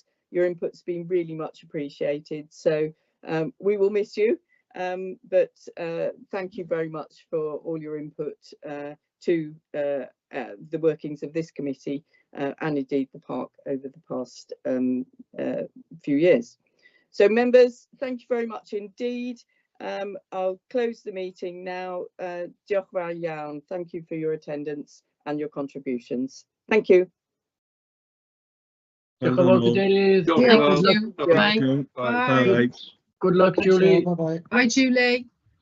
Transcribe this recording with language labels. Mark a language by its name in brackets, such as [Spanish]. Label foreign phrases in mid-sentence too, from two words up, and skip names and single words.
[English] Your input's been really much appreciated, so we will miss you, but thank you very much for all your input to the workings of this committee and indeed the park over the past few years. So members, thank you very much indeed. I'll close the meeting now. [Welsh] Diolch yn fawr iawn. [English] Thank you for your attendance and your contributions. Thank you. [Welsh] Diolch yn fawr, Cadeirydd. [English] Thank you. Bye. Good luck, Julie. Bye, Julie.